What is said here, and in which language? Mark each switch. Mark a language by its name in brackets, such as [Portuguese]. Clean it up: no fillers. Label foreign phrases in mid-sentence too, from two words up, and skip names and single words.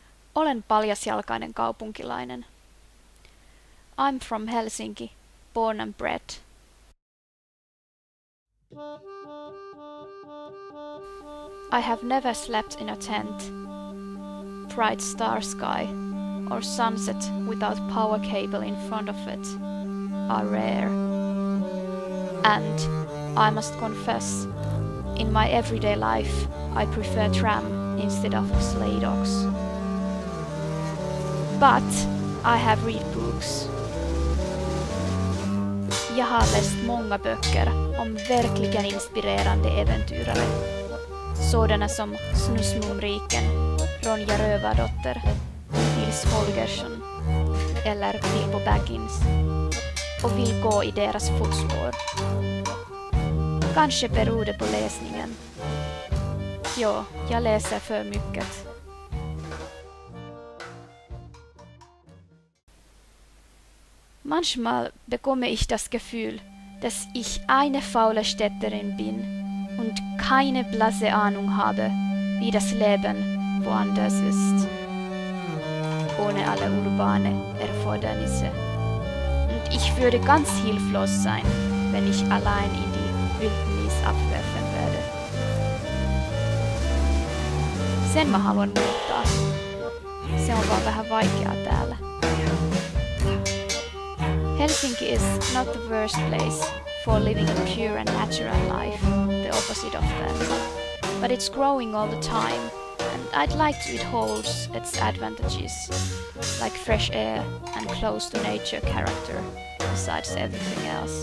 [Finnish] Olen paljasjalkainen kaupunkilainen. [English] I'm from Helsinki, born and bred. I have never slept in a tent. Bright star sky or sunset without power cable in front of it are rare. And I must confess, in my everyday life I prefer tram instead of sleigh dogs. But I have read books. [Swedish] Jag har läst många böcker om verkligen inspirerande äventyrare. Sådana som Snusmumriken, Ronja Rövardotter, Nils Holgersson eller Bilbo Baggins och vill gå i deras fotspår. Kanske beror det på läsningen. Ja, jag läser för mycket. [German] Manchmal bekomme ich das Gefühl, dass ich eine faule Städterin bin und keine blasse Ahnung habe, wie das Leben woanders ist. Ohne alle urbane Erfordernisse. Und ich würde ganz hilflos sein, wenn ich allein in die Wildnis abwerfen werde. [Finnish] Sen mä haluan muuttaa. Se on vaan vähän vaikeaa täällä. [English] Helsinki is not the worst place for living a pure and natural life, the opposite of that. But it's growing all the time, and I'd like to it holds its advantages, like fresh air and close to nature character, besides everything else.